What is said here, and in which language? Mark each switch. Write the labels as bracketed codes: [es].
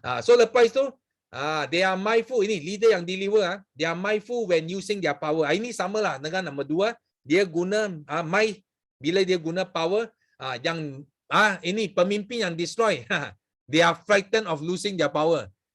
[ms] So lepas itu, [en] they are mindful. [ms] Ini leader yang deliver. [en] They are mindful when using their power. [ms] Ini samalah dengan nombor 2. Dia guna bila dia guna power yang ini pemimpin yang destroy. [en] They are frightened of losing their power.